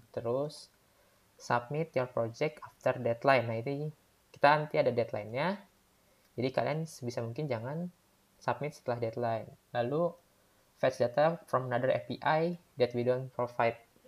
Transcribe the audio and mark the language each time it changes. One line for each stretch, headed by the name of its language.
Indonesian: Terus,
English: submit your project after deadline.
Indonesian: Nah, ini kita nanti ada deadline-nya. Jadi kalian sebisa mungkin jangan submit setelah deadline. Lalu
English: fetch data from another API that we don't provide.